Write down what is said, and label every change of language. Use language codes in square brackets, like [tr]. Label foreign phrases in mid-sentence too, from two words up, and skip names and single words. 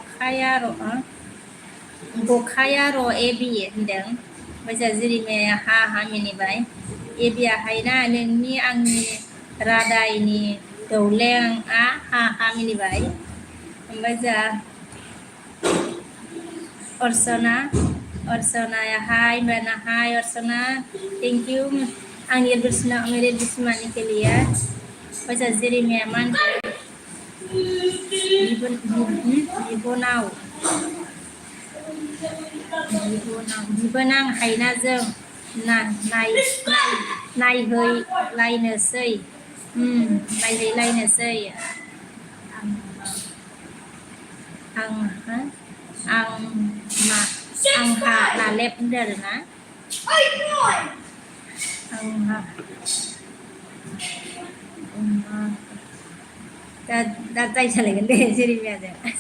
[brx] गखाया र' एबि होनदों ओमफ्राय जा जिरिमाया हा मिनिबाय एबिया हायना नोंनि आंनि रादायनि दौलेंआ हा मिनिबाय ओमफ्राय जा अर्चनाया हाय मैंने हाय अर्चना [en] thank you [brx] आंनि [hi] मेरे दुश्मनी के लिए वैसा [brx] जेरिमिया मान बिबोनां हायनाजों नायहैलायनोसै आंहा नालेब होनदों आरोना आंहा दा जाय सालायगोन दे जेरिमियाजों